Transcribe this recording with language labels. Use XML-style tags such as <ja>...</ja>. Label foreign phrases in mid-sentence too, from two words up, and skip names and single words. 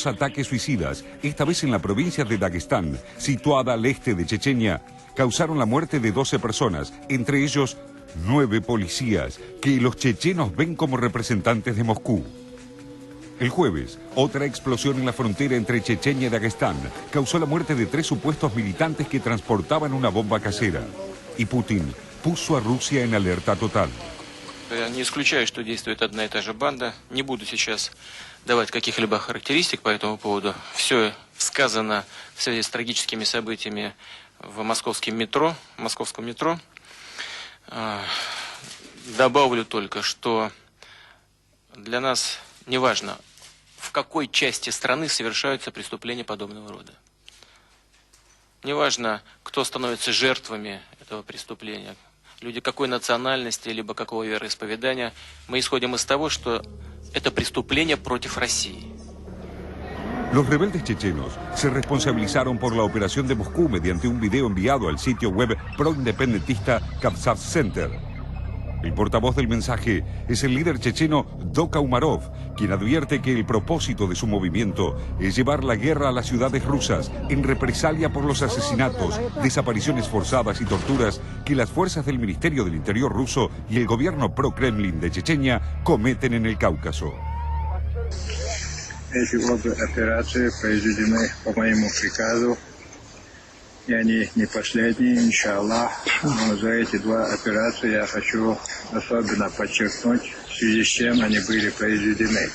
<es>ataques suicidas, esta vez en la provincia de Dagestán, situada al este de Chechenia, causaron la muerte de 12 personas, entre ellos 9 policías, que los chechenos ven como representantes de Moscú. El jueves, otra explosión en la frontera entre Chechenia y Dagestán causó la muerte de 3 supuestos militantes que transportaban una bomba casera. Y Putin puso a Rusia en alerta total.</es> <ru>Не исключаю, что действует одна и та же банда. Не буду сейчас давать каких-либо характеристик по этому поводу. Все сказано в связи с трагическими событиями в московском метро. Добавлю только, что для нас не важно, в какой части страны совершаются преступления подобного рода. Не важно, кто становится жертвами этого преступления. Люди какой национальности, либо какого вероисповедания, мы исходим из того, что это преступление против России.</ru> <es>Los rebeldes chechenos se responsabilizaron por la operación de Moscú mediante un video enviado al sitio web pro-independentista Kapsat Center. El portavoz del mensaje es el líder checheno Doka Umarov, quien advierte que el propósito de su movimiento es llevar la guerra a las ciudades rusas en represalia por los asesinatos, desapariciones forzadas y torturas que las fuerzas del Ministerio del Interior ruso y el gobierno pro-Kremlin de Chechenia cometen en el Cáucaso.</es> <ru>Эти обе операции произведены по моему приказу, и они не последние, иншаллах. Но за эти два операции я хочу особенно подчеркнуть, в связи с чем они были произведены.</ru>